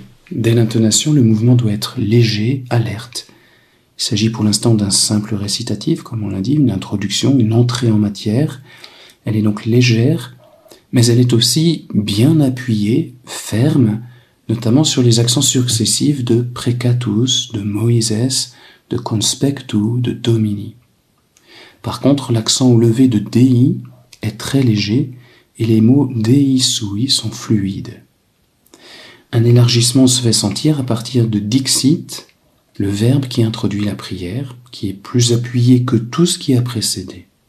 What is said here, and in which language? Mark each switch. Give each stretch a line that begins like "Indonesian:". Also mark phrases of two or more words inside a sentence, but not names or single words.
French: Dès l'intonation, le mouvement doit être léger, alerte. Il s'agit pour l'instant d'un simple récitatif, comme on l'a dit, une introduction, une entrée en matière. Elle est donc légère, mais elle est aussi bien appuyée, ferme, notamment sur les accents successifs de precatus, de Moïses, de conspectu, de domini. Par contre, l'accent au levé de Dei est très léger et les mots
Latin: Dei sui
French: sont fluides. Un élargissement se fait sentir à partir de Dixit, le verbe qui introduit la prière, qui est plus appuyé que tout ce qui a précédé.